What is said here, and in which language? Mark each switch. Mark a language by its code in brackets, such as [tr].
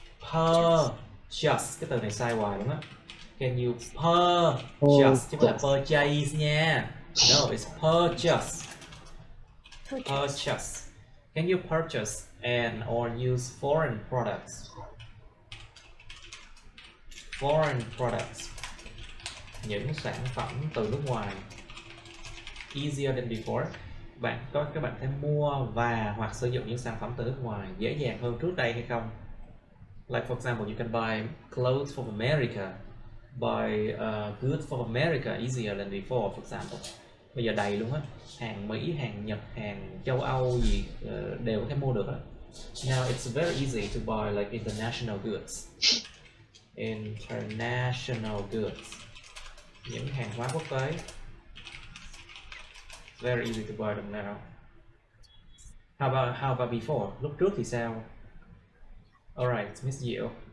[vi] Cái từ này sai hoài đúng á. [en] Can you purchase [vi] chứ không phải là purchase nha. [en] No, it's purchase. Purchase. Can you purchase and or use foreign products? Foreign products. [vi] Những sản phẩm từ nước ngoài. [en] Easier than before. [vi] Các bạn thể mua và hoặc sử dụng những sản phẩm từ nước ngoài dễ dàng hơn trước đây hay không? [en] Like for example, you can buy clothes from America, buy goods from America easier than before, for example. [vi] Bây giờ đầy luôn á, hàng Mỹ, hàng Nhật, hàng châu Âu gì đều có thể mua được á. [en] Now it's very easy to buy like international goods. International goods. [vi] Những hàng hóa quốc tế. [en] Very easy to buy them now. How about before? [vi] Lúc trước thì sao? [en] Alright, Miss Diệu.